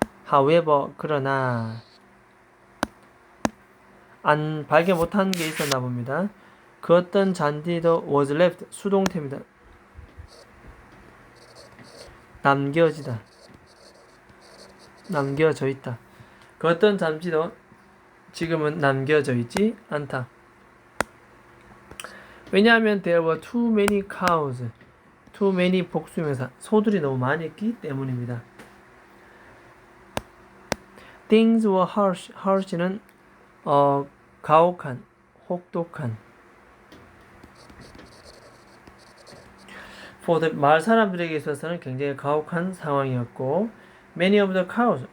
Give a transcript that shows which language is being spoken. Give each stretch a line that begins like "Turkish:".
English: However,
Korean: 그러나 안 발견 못한 게 있었나 봅니다. 그 어떤 잔디도
English: was left
Korean: 수동태입니다. 남겨지다. 남겨져 있다. 그 어떤 잔디도 지금은 남겨져 있지 않다. 왜냐하면
English: there were too many cows. too many
Korean: 복수명사. 소들이 너무 많이 있기 때문입니다.
English: things were harsh.
Korean: harsh는 가혹한, 혹독한.
English: for the
Korean: 마을 사람들에게 있어서는 굉장히 가혹한 상황이었고
English: many of the cows.